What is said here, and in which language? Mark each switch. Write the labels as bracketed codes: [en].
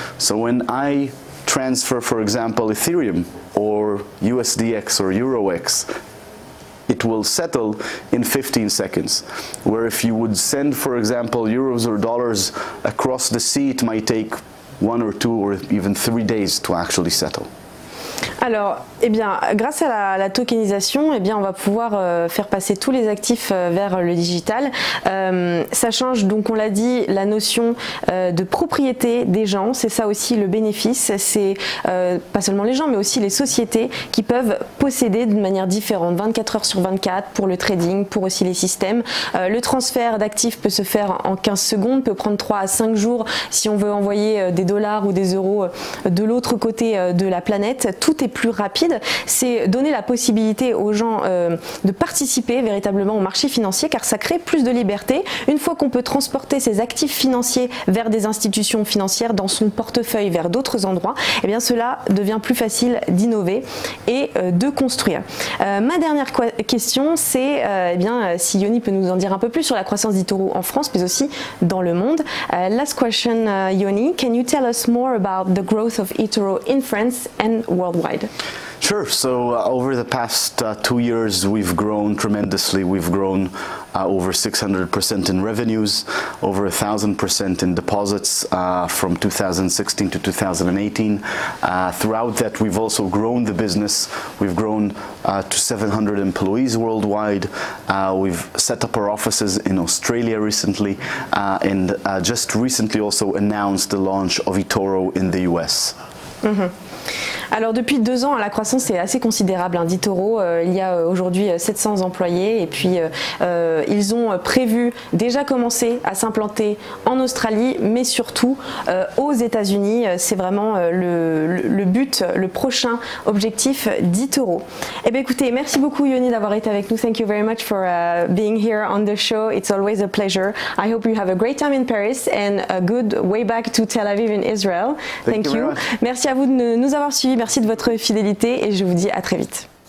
[en] So when I transfer, for example, Ethereum or USDX or EuroX, it will settle in 15 seconds. Where if you would send, for example, euros or dollars across the sea, it might take 1 or 2 or even 3 days to actually settle. [fr] Alors, eh bien, grâce à la tokenisation, eh bien, on va pouvoir faire passer tous les actifs vers le digital. Ça change, donc on l'a dit, la notion de propriété des gens. C'est ça aussi le bénéfice. C'est pas seulement les gens, mais aussi les sociétés qui peuvent posséder d'une manière différente, 24 heures sur 24 pour le trading, pour aussi les systèmes. Le transfert d'actifs peut se faire en 15 secondes, peut prendre 3 à 5 jours si on veut envoyer des dollars ou des euros de l'autre côté de la planète. Tout est plus rapide, c'est donner la possibilité aux gens de participer véritablement au marché financier, car ça crée plus de liberté. Une fois qu'on peut transporter ses actifs financiers vers des institutions financières, dans son portefeuille vers d'autres endroits, eh bien cela devient plus facile d'innover et de construire. Ma dernière question, c'est eh bien, si Yoni peut nous en dire un peu plus sur la croissance d'eToro en France, mais aussi dans le monde. [en] Last question, Yoni, can you tell us more about the growth of eToro in France and worldwide? Sure. So over the past 2 years, we've grown tremendously. We've grown over 600% in revenues, over 1,000% in deposits from 2016 to 2018. Throughout that, we've also grown the business. We've grown to 700 employees worldwide. We've set up our offices in Australia recently, and just recently also announced the launch of eToro in the US. Mm-hmm. [fr] Alors depuis 2 ans, la croissance est assez considérable d'eToro. Il y a aujourd'hui 700 employés et puis ils ont prévu déjà commencer à s'implanter en Australie, mais surtout aux États-Unis. C'est vraiment le but, le prochain objectif d'eToro. Eh bien écoutez, merci beaucoup Yoni d'avoir été avec nous. [en] Thank you very much for being here on the show. It's always a pleasure. I hope you have a great time in Paris and a good way back to Tel Aviv in Israel. Thank you. [fr] Merci à vous de nous avoir suivis. Merci de votre fidélité et je vous dis à très vite.